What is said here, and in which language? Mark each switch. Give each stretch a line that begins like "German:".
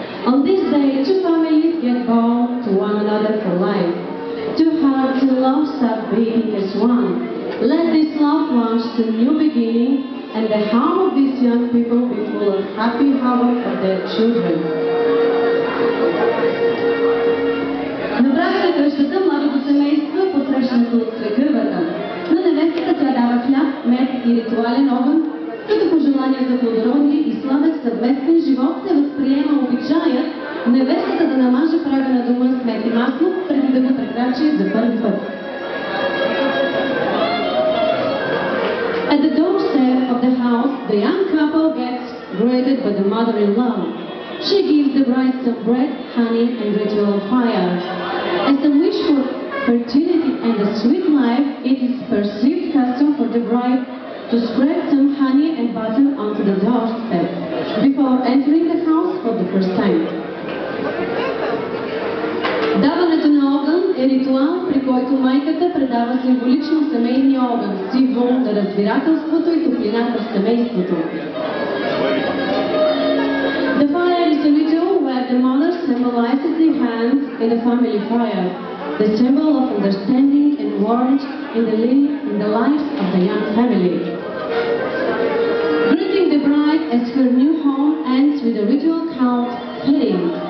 English: On this day, two families get bound to one another for life. Two hearts in love start beating as one. Let this love launch a new beginning, and the home of these young people be full of happy havoc for their children.
Bulgarian: На прага на къщата младото семейство е посрещнато от свекървата. На невестата тя дава хляб, мед и ритуален огън, като пожелание за плодородие и сладък съвместен живот се възприема обичаят невестата да намаже прага на дома с мед и масло, преди да го прекрачи за първи път.
English: At the doorstep of the house, the young couple gets greeted by the mother-in-law. She gives the bride some bread, honey, and ritual fire. As a wish for fertility and a sweet life, it is perceived custom for the bride to spread some honey and butter onto the doorstep before entering the house for the first time.
Bulgarian: Даването на огън е ритуал, при който майката предава символично семейния огън, символ на разбирателството и топлината в семейството.
English: The fire is a ritual where the mother symbolizes the hands in the family fire, the symbol of understanding and warmth in the lives of the young family. Greeting the bride as her new home ends with a ritual called feeding.